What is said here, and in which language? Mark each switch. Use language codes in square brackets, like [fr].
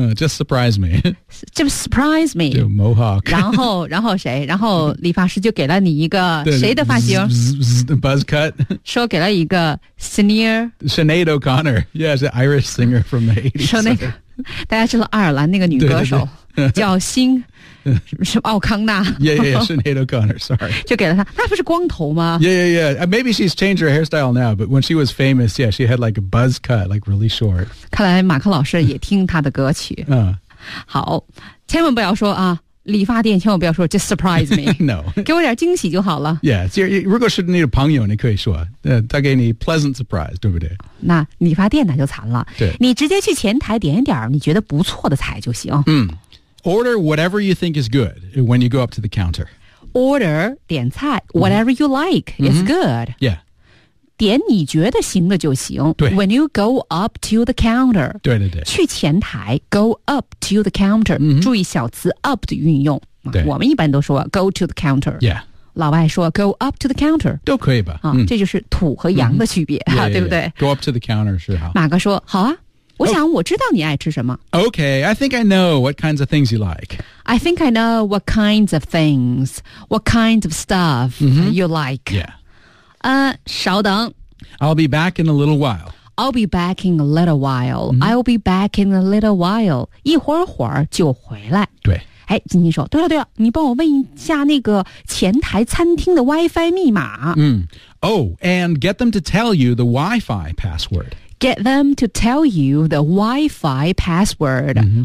[en] Just surprise me Just surprise me [zh] 就 Mohawk 然后谁然后理发师就给了你一个谁的发型 [en] Buzz cut [zh] 说给了一个 Sinead [en] O'Connor Yeah, it's an Irish singer from the 80s [zh] 说那个大家知道爱尔兰那个女歌手叫新是奥康纳 [en] Yeah, yeah, yeah Sinead O'Connor, sorry [zh] 就给了她她不是光头吗 [en] Yeah, yeah, yeah Maybe she's changed her hairstyle now But when she was famous Yeah, she had like a buzz cut Like really short [zh] 看来马克老师也听她的歌曲嗯好千万不要说啊理发店千万不要说 [en] Just surprise me No [zh] 给我点惊喜就好了 Yeah, 如果是你的朋友你可以说他给你 [en] pleasant surprise [zh] 对不对那理发店那就惨了对你直接去前台点一点你觉得不错的菜就行嗯 [en] Order whatever you think is good when you go up to the counter. Order, [zh] 点菜 [en] whatever you like is、 mm-hmm. good. Yeah. [zh] 点你觉得行的就行对 [en] When you go up to the counter. [zh] 对对对。去前台 [en] go up to the counter.、 Mm-hmm. [zh] 注意小词 up 的运用。对。我们一般都说 [en] go to the counter. Yeah. [zh] 老外说 [en] go up to the counter [zh] 都可以吧、啊嗯、这就是土和洋的区别、嗯、 [en] yeah, yeah, [zh] 对不对 [en] yeah, yeah. Go up to the counter [zh] 是好马哥说好啊我想我知道你爱吃什么、 oh. [en] OK I think I know what kinds of things you like I think I know what kinds of things What kinds of stuff、 mm-hmm. you like Yeah [zh] 稍等 [en] I'll be back in a little while I'll be back in a little while、 mm-hmm. I'll be back in a little while [zh] 一会儿会儿就回来对哎，晶晶说：“对了对了，你帮我问一下那个前台餐厅的 WiFi 密码。 [en] ”Oh, and get them to tell you the WiFi password. get them to tell you the Wi-Fi password.、Mm-hmm.